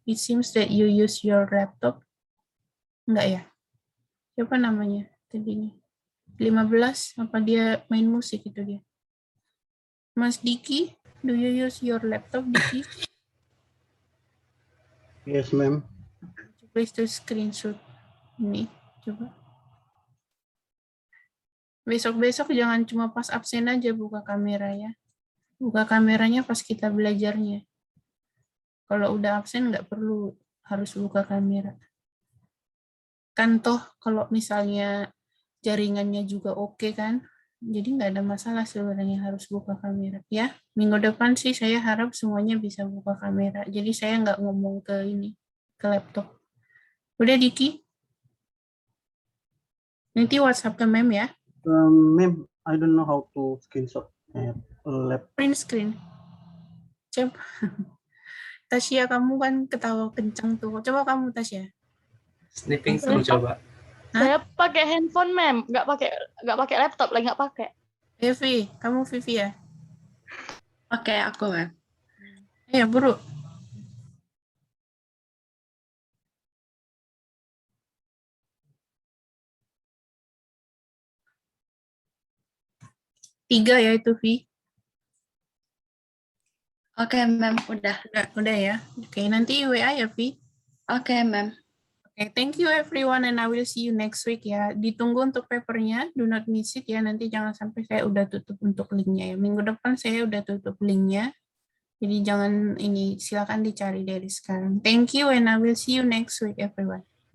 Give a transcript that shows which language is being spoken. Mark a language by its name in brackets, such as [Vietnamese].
[English] It seems that you use your laptop. [Indonesian] Enggak ya? Siapa namanya tadinya? 15. Apa dia main musik itu dia? [English] Mas Diki, do you use your laptop, Diki? Yes, ma'am. Please to screenshot ini. Coba. [Indonesian] Besok-besok jangan cuma pas absen aja buka kamera ya. Buka kameranya pas kita belajarnya. Kalau udah absen nggak perlu harus buka kamera. Kan toh kalau misalnya jaringannya juga oke kan, jadi nggak ada masalah sebenarnya harus buka kamera. Ya, minggu depan sih saya harap semuanya bisa buka kamera. Jadi saya nggak ngomong ke laptop. Udah Diki? Nanti WhatsApp ke Mem ya. [English] Ma'am, I don't know how to screenshot laptop. Print screen. Coba. [Indonesian] Tasya, kamu kan ketawa kencang tuh. Coba kamu Tasya. [English] Snipping screen coba. [Indonesian] Saya pakai handphone, ma'am. Nggak pakai laptop, lagi nggak pakai. Vivi, kamu Vivi ya? Oke, aku, ma'am. Ayo, buru. Tiga ya itu, Vi. Oke, ma'am. Udah ya. Oke, nanti WA ya, Vi. Oke, ma'am. [English] Oke, thank you everyone and I will see you next week ya. [Indonesian] Ditunggu untuk papernya, [English] do not miss it [Indonesian] ya. Nanti jangan sampai saya udah tutup untuk linknya ya. Minggu depan saya udah tutup linknya. Jadi jangan silakan dicari dari sekarang. [English] Thank you and I will see you next week everyone.